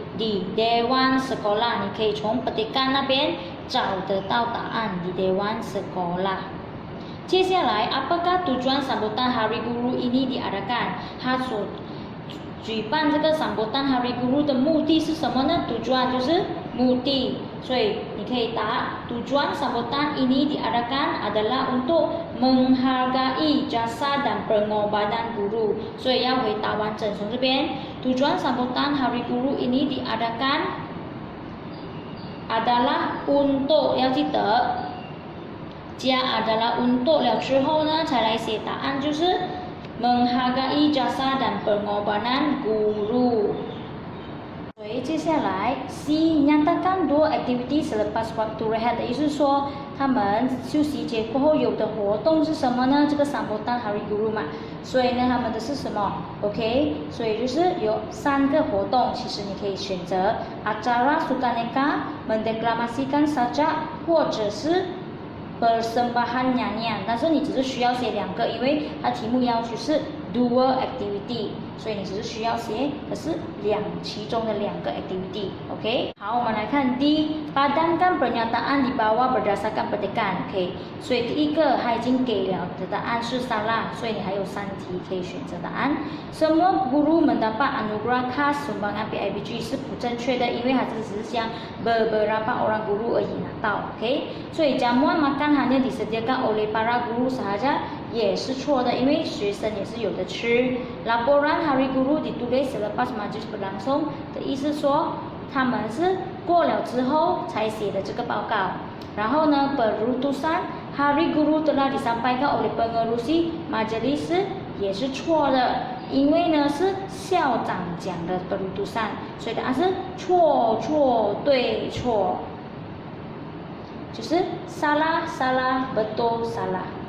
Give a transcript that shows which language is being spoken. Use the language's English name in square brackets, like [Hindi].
[Malay] di Dewan Sekolah， [Chinese] 你可以从 petikan 那边找得到答案。 [Malay] di Dewan Sekolah。 接下来 apakah tujuan sambutan Hari Guru ini diadakan？ [Chinese] 他所举办这个 sambutan Hari Guru 的目的是什么呢？ [Malay] tujuan 就是目的，所以你可以答 tujuan sambutan ini diadakan adalah untuk menghargai jasa dan pengorbanan guru， [Chinese] 所以要回答完整。 [Malay] 从这边 tujuan sambutan Hari Guru ini diadakan adalah untuk， [Chinese] 要记得。加 adalah untuk 了之后呢，才来写答案，就是 [Malay] menghargai jasa dan pengorbanan guru。 [Chinese] 所以接下来 C [Malay] nyatakan 2 activity selepas waktu rehat， [Chinese] 的意思是说他们休息节过后有的活动是什么呢？这个 sambutan Hari Guru 嘛，所以呢他们的是什么 ？OK， 所以就是有3个活动，其实你可以选择 [Malay] acara sukaneka mendeklamasikan sajak， [Chinese] 或者是 persembahan nyanyian， 但是你只是需要写2个，因为它题目要求是 2 activity， 所以你只是需要写的是其中的2个 activity。OK， 好，我们来看 D [Malay] padankan pernyataan di bawah berdasarkan petikan。 [Chinese] OK， 所以第一个它已经给了的答案是 salah， 所以你还有3题可以选择答案。 [Malay] Semua guru mendapat anugerah khas sumbangan PIBG [Chinese] 是不正确的，因为它只是像 beberapa orang guru 而已拿到。 OK， 所以 [Malay] jamuan makan hanya disediakan oleh para guru sahaja [Chinese] 也是错的，因为学生也是有的吃。 [Malay] Laporan Hari Guru ditulis selepas majlis berlangsung [Chinese] 的意思说他们是过了之后才写的这个报告。然后呢 ， [Malay] Perutusan Hari Guru telah disampaikan oleh pengerusi majelis [Chinese] 也是错的，因为呢是校长讲的 Perutusan， 所以答案是错对错，就是 [Malay] salah betul salah。